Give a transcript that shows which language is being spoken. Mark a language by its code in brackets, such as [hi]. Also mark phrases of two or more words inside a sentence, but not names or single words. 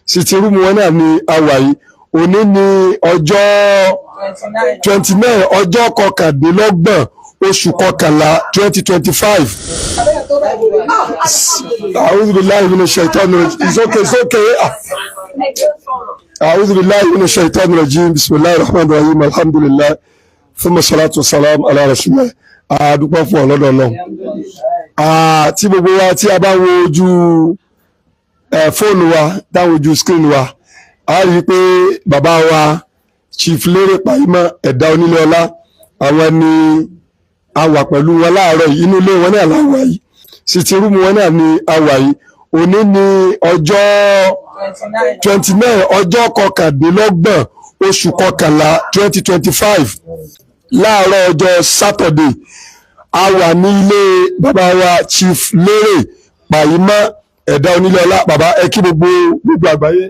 [en] sitting room [yo] wọn náà ní àwàyí òní ní ọjọ́ 29 ọjọ́ kọkàndínlọ́gbọ̀n oṣù kọkànlá 2025. [ar] أعوذ بالله من الشيطان الرجيم. [en] It's okay. [ar] أعوذ بالله من الشيطان الرجيم. بسم الله الرحمن الرحيم. Alhamdulillah. ثم الصلاة والسلام على رسول الله. [yo] Dúpẹ́ fún ọlọ́dọ̀ náà. Tí gbogbo wa tí a bá wo ojú fóònù wa dáwọn ojú screen wa a rí pé bàbá wa Chief Lere Paimo ẹ̀dá onílé ọlá àwọn ni a wà pẹ̀lú wọn láàárọ̀ yìí inú ilé wọn náà la wà yìí [en] sitting room [yo] wọn náà ni a wà yìí òní ní ọjọ́ 29 ọjọ́ kọkàndínlọ́gbọ̀n oṣù kọkànlá 2025 láàárọ̀ ọjọ́ Saturday a wà ní ilé bàbá wa Chief Lere Paimo ẹ̀dá onílé ọlá bàbá ẹ kí gbogbo àgbáyé.